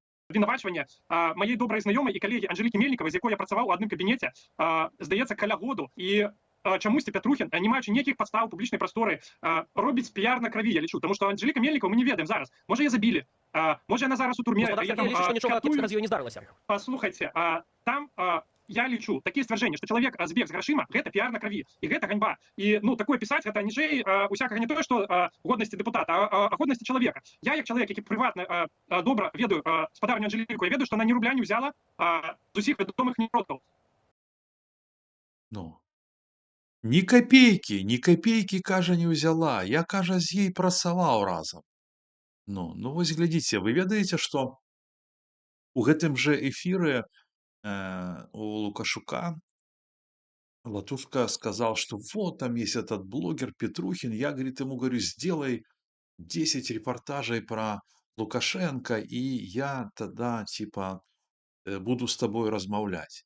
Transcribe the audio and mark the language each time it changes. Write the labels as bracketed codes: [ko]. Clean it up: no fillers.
[uk] Обвинувачування моєї доброї знайомої і колеги Анжеліки Мельникової, з якою я працював у одному кабінеті, здається, каля году. І [be] чамусьці Пятрухін, не маючы ніякіх падстаў публічнай прасторы, робіць піяр на крыві, я лічу, тому што Анжэліка Мельнікаў мы не ведаем зараз, можа яе забілі, можа яна зараз у турме. Господар Сергей лічыць, што нічога кепскага з ёй не здарылася. Слухайце, там я лічу такія сцвярджэнні, што чалавек збег з грашыма, гэта піар на крыві, і гэта ганьба. І ну такое пісаць гэта ніжэй усякага не тое, што годнасці дэпутата, а годнасці чалавека. Я як чалавек, які прыватна добра ведаю спадарню Анжэліку, я ведаю, што она ні рубля не ўзяла з усіх вядомых неродкаў. Ну, ні копейкі, кажа, не ўзяла. Я, кажа, з ей працаваў разам. Ну вось глядзіце, вы ведаеце, што у гэтым жа эфіры у Лукашука [ru] Латушка сказал, что вот там есть этот блогер Петрухин, я, говорит, ему говорю, сделай 10 репортажей про Лукашенко, и я тогда, типа, буду с тобой размовлять.